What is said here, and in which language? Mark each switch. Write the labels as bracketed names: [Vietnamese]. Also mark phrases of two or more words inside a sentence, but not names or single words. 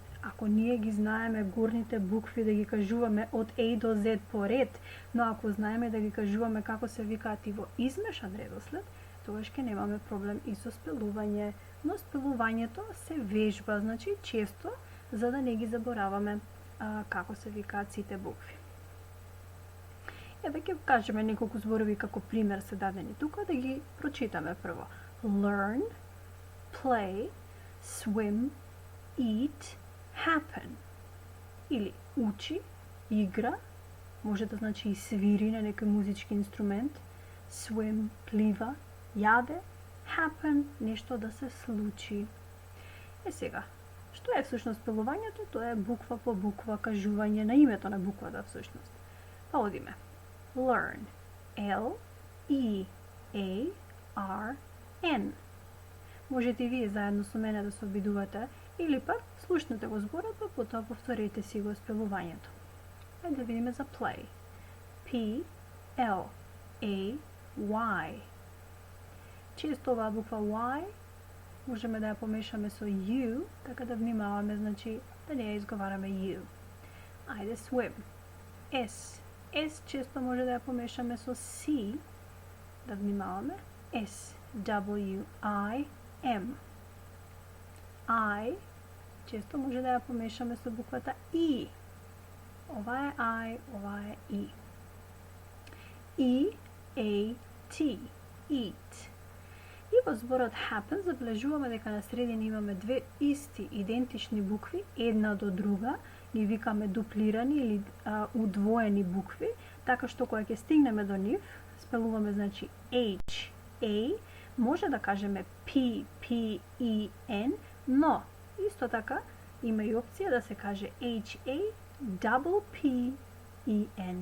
[Macedonian] Ако ние ги знаеме горните букви да ги кажуваме од A до Z по ред, но ако знаеме да ги кажуваме како се викаат и во измешан редослед, тогаш ќе немаме проблем и со спелување. Но спелувањето се вежба, значи често, за да не ги забораваме како се викаат сите букви. Еве ќе кажеме неколку зборови како пример се дадени тука, да ги прочитаме прво. [English] Learn, play, swim, eat, happen. [Macedonian] Или учи, игра, може да значи и свири на некој музички инструмент, swim, плива, јаде, happen, нешто да се случи. Е сега, што е всушност спелувањето? Тоа е буква по буква кажување на името на буквата всушност. Па одиме. [English] Learn. L-E-A-R-N. [Macedonian] Можете и вие заедно со мене да се обидувате или пак слушнете го зборот, па потоа повторете си го спелувањето. Ајде да видиме за play. [English] P-L-A-Y. [Macedonian] Често оваа буква Y можеме да ја помешаме со U, така да внимаваме, значи да не ја изговараме U. Ајде swim. S. S често може да ја помешаме со C, да внимаваме. [English] S. W-I-M. [Macedonian] I често може да ја помешаме со буквата E. Ова е I, ова е E. [English] E-A-T. Eat. [Macedonian] И во зборот happen забележуваме дека на средина имаме две исти идентични букви, една до друга, ги викаме дуплирани или удвоени букви, така што кога ќе стигнеме до нив, спелуваме значи H, A, може да кажеме P, P, E, N, но исто така има и опција да се каже H, A, [English] double P [Macedonian] и N.